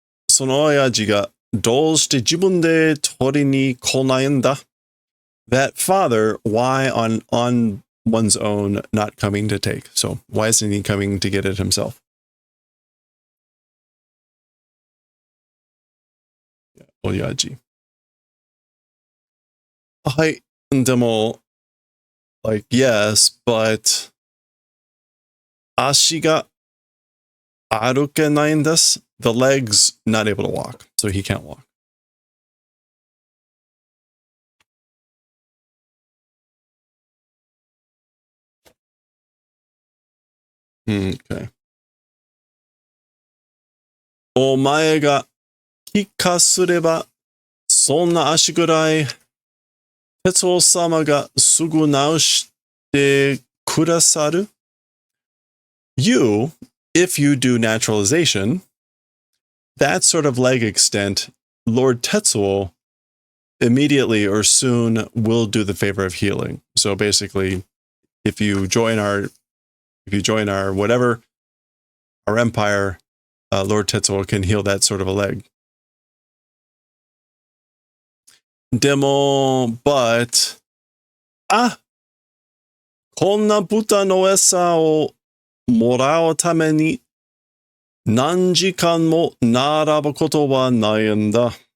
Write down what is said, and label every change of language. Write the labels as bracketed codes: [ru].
[ja] その親父がどうして自分で取りに来ないんだ? [en] That father, why on one's own not coming to take? So why isn't he coming to get it himself? [ja] Oyaji. はい。でも [en] like yes, but [ja] 足が歩けないんです. [en] The legs not able to walk, so he can't walk. Okay. [ja] お前が帰化すれば、そんな足ぐらい、哲夫様がすぐ直してくださる? [en] You, if you do naturalization, that sort of leg extent, Lord Tetsuo immediately or soon will do the favor of healing. So basically, if you join our whatever, our empire, Lord Tetsuo can heal that sort of a leg. [ja] Demo, but こんな豚の餌をもらうために何時間も並ぶことはないんだ.